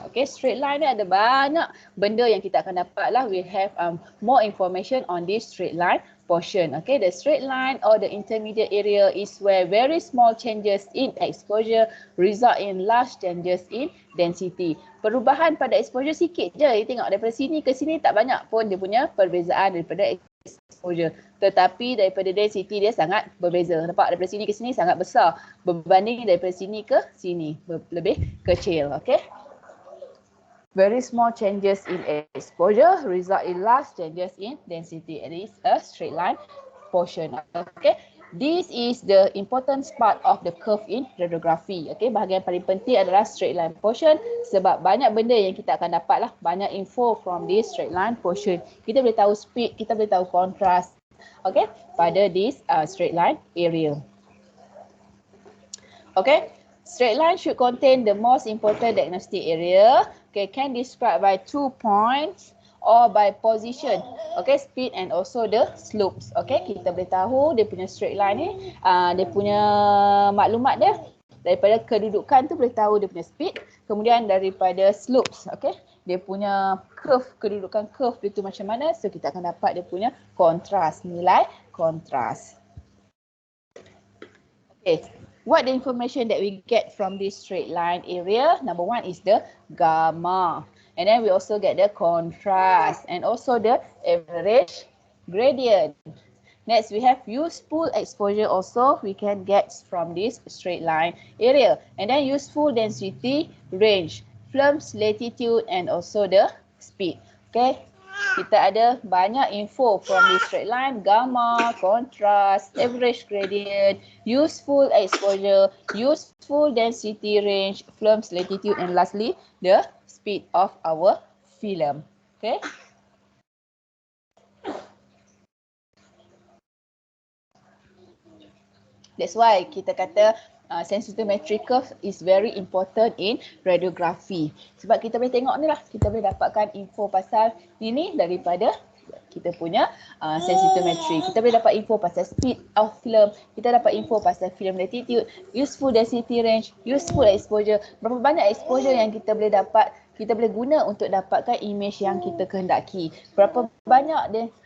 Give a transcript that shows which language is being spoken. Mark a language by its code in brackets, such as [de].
[ms] Okay, straight line ni ada banyak benda yang kita akan dapat lah. [en] We have more information on this straight line portion. Okay, the straight line or the intermediate area is where very small changes in exposure result in large changes in density. [ms] Perubahan pada exposure sikit je. You tengok daripada sini ke sini tak banyak pun dia punya perbezaan daripada exposure. Tetapi daripada density dia sangat berbeza. Nampak daripada sini ke sini sangat besar berbanding daripada sini ke sini lebih kecil. [en] Okay, very small changes in exposure result in large changes in density. It is a straight line portion. Okay, this is the important part of the curve in radiography. [ms] Okay, bahagian paling penting adalah straight line portion sebab banyak benda yang kita akan dapat lah, banyak info [en] from this straight line portion. [ms] Kita boleh tahu speed, kita boleh tahu contrast. [en] Okay, pada this straight line area. Okay, straight line should contain the most important diagnostic area. Okay, can describe by 2 points or by position. Okay, speed and also the slopes. [ms] Okay, kita boleh tahu dia punya straight line ni, dia punya maklumat dia daripada kedudukan tu boleh tahu dia punya speed. Kemudian daripada slopes, okay, dia punya curve, kedudukan curve dia tu macam mana. So kita akan dapat dia punya kontras, nilai kontras. [en] Okay, what the information that we get from this straight line area? Number one is the gamma. And then we also get the contrast and also the average gradient. Next, we have useful exposure also we can get from this straight line area. And then useful density range, film's latitude and also the speed. [ms] Okay, kita ada banyak info [en] from this straight line, gamma, contrast, average gradient, useful exposure, useful density range, film's latitude and lastly the speed of our film. Okay. That's why [ms] kita kata [en] sensitometric curve is very important in radiography. [ms] Sebab kita boleh tengok ni lah, kita boleh dapatkan info pasal ini daripada kita punya sensitometry. Kita boleh dapat info pasal speed of film, kita dapat info pasal film latitude, useful density range, useful exposure. Berapa banyak exposure yang kita boleh dapat, kita boleh guna untuk dapatkan image yang kita kehendaki. Berapa banyak dia